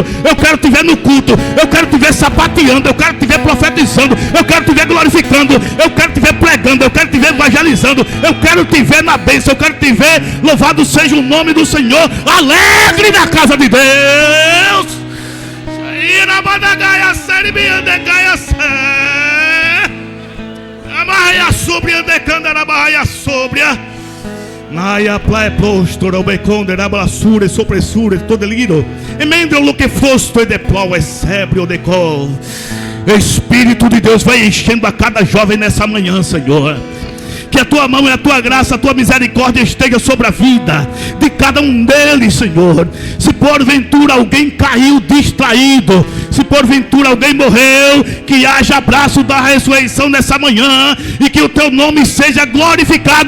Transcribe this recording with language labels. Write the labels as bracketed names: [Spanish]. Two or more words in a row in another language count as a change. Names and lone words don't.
[Portuguese] Eu quero te ver no culto. Eu quero te ver sapateando. Eu quero te ver profetizando. Eu quero te ver glorificando. Eu quero te ver pregando. Eu quero te ver evangelizando. Eu quero te ver na bênção. Eu quero te ver, louvado seja o nome do Senhor, alegre na casa de Deus. Irabadagaia serbiandegaia Amaia sobria decanda na baia sobria Naia plae prostora obeconde na blasura e sopressura todo lido emendo lo que fosto e de plau é sebrio de col. Espírito de Deus vai enchendo a cada jovem nessa manhã, Senhor. Que a tua mão e a tua graça, a tua misericórdia esteja sobre a vida de cada um deles, Senhor. Se porventura alguém caiu distraído, se porventura alguém morreu, que haja abraço da ressurreição nessa manhã e que o teu nome seja glorificado.